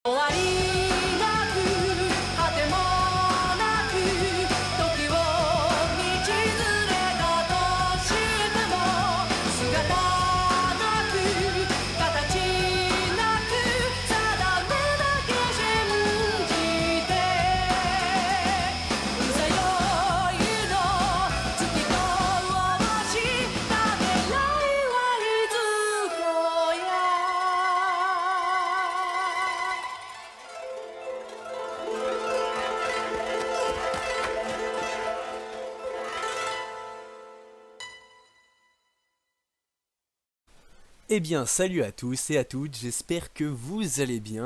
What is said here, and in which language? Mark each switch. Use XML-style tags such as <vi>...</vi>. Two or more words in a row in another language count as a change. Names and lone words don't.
<ja>終わりなく果てもなく時を道連れだとしても姿なく形なく定めだけ信じてうさよいの月とした未来はいつぞや</ja> <fr>Eh bien, salut à tous et à toutes, j'espère que vous allez bien.</fr>